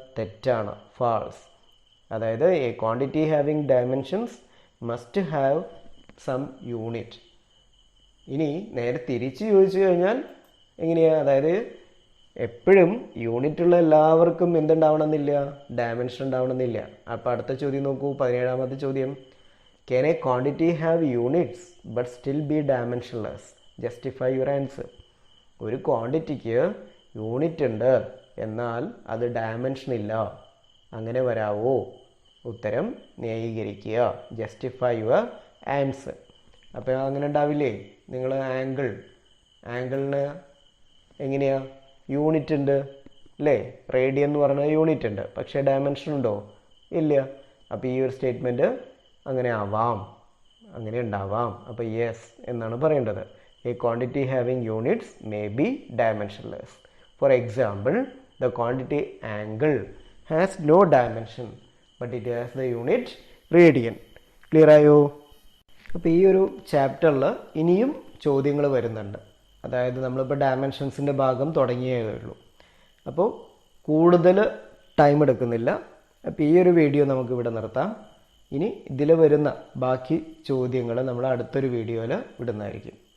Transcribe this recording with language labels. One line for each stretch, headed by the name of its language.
Malayalam: തെറ്റാണ്,
English: False.
Malayalam: അതായത്
English: A quantity having dimensions must have some unit.
Malayalam: ഇനി നേരെ തിരിച്ച് ചോദിച്ചു കഴിഞ്ഞാൽ എങ്ങനെയാണ്? അതായത് എപ്പോഴും യൂണിറ്റുള്ള എല്ലാവർക്കും എന്തുണ്ടാവണമെന്നില്ല? ഡയമെൻഷൻ ഉണ്ടാവണമെന്നില്ല. അപ്പോൾ അടുത്ത ചോദ്യം നോക്കൂ. 17ാമത്തെ ചോദ്യം.
English: Can a quantity have units but still be dimensionless? Justify your answer.
Malayalam: ഒരു ക്വാണ്ടിറ്റിക്ക് യൂണിറ്റ് ഉണ്ട് എന്നാൽ അത് ഡയമെൻഷൻ ഇല്ല, അങ്ങനെ വരാവോ? ഉത്തരം ന്യായീകരിക്കുക.
English: Justify your answer.
Malayalam: അപ്പോൾ അങ്ങനെ ഉണ്ടാവില്ലേ? നിങ്ങൾ ആംഗിളിന് എങ്ങനെയാ? യൂണിറ്റ് ഉണ്ട് അല്ലേ? റേഡിയൻ എന്ന് പറഞ്ഞാൽ യൂണിറ്റ് ഉണ്ട്, പക്ഷേ ഡയമെൻഷൻ ഉണ്ടോ? ഇല്ല. അപ്പോൾ ഈ ഒരു സ്റ്റേറ്റ്മെൻറ്റ് അങ്ങനെ ആവാം, അങ്ങനെ ഉണ്ടാവാം. അപ്പോൾ യെസ് എന്നാണ് പറയേണ്ടത്.
English: A quantity having units may be dimensionless. For example, the quantity angle has no dimension, but it has the unit radian.
Malayalam: Clear ആയോ? അപ്പോൾ ഈ ഒരു ചാപ്റ്ററിൽ ഇനിയും ചോദ്യങ്ങൾ വരുന്നുണ്ട്. അതായത് നമ്മളിപ്പോൾ ഡയമെൻഷൻസിൻ്റെ ഭാഗം തുടങ്ങിയേ ഉള്ളൂ. അപ്പോൾ കൂടുതൽ ടൈം എടുക്കുന്നില്ല. അപ്പോൾ ഈ ഒരു വീഡിയോ നമുക്കിവിടെ നിർത്താം. ഇനി ഇതിൽ വരുന്ന ബാക്കി ചോദ്യങ്ങൾ നമ്മൾ അടുത്തൊരു വീഡിയോയിൽ വിടുന്നതായിരിക്കും.